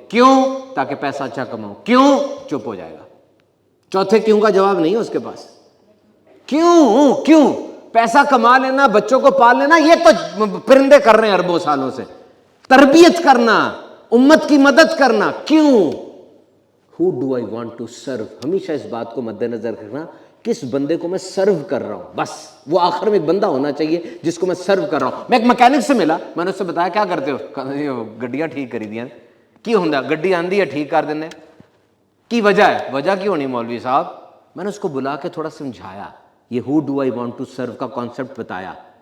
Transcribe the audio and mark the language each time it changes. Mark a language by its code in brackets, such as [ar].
[ur] کیوں؟ تاکہ پیسہ اچھا کماؤں. کیوں؟ چپ ہو جائے گا. چوتھے کیوں کا جواب نہیں ہے اس کے پاس. کیوں؟ کیوں؟ پیسہ کما لینا, بچوں کو پال لینا, یہ تو پرندے کر رہے ہیں اربوں سالوں سے. تربیت کرنا, امت کی مدد کرنا. کیوں؟ [en] Who do I want to serve. [ur] ہمیشہ اس بات کو مد نظر رکھنا, کس بندے کو میں سرو کر رہا ہوں. بس وہ آخر میں ایک بندہ ہونا چاہیے جس کو میں سرو کر رہا ہوں. میں ایک مکینک سے ملا, میں نے اس سے بتایا کیا کرتے ہو؟ [pa] گڈیاں ٹھیک کری دیا. کی ہوندا گڈی آندی ہے ٹھیک کر دینے. [ur] کی وجہ ہے؟ وجہ کیوں نہیں مولوی صاحب؟ میں نے اس کو بلا کے تھوڑا سمجھایا, یہ [en] who do I want to serve [ur] کا کانسیپٹ بتایا.